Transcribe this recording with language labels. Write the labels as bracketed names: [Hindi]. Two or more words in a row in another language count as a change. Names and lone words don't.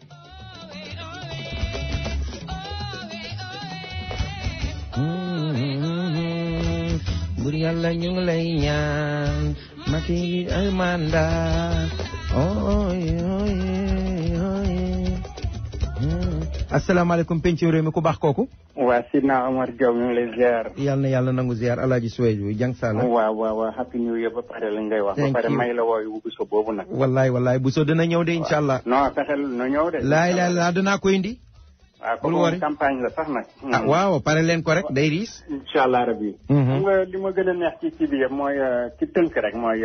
[Wolof] bur yàlla ñu ngi lay ñaan Macky ay mandat asalaamaaleykum pencum réew mi ku baax kooku. waa Sidna Omar Diop ñu ngi lay ziar. yàlla na nangu ziar Alaaji Suwaydu jàng Sala. waaw [English] happy new year [Wolof] ba pare lañ ngay wax. ba pare may la wooyu Buso boobu nag. wallaay Buso dina ñëw de [Arabic] إن شاء الله. [Wolof] non fexeel na ñëw de. laay danaa ko indi. waaw comme campagne la sax nag. waaw pare leen ko rek day riis. [Arabic] إن شاء الله ربي. [Wolof] xam nga li ma gën a neex ci bi yëpp mooy ci tënk rek mooy.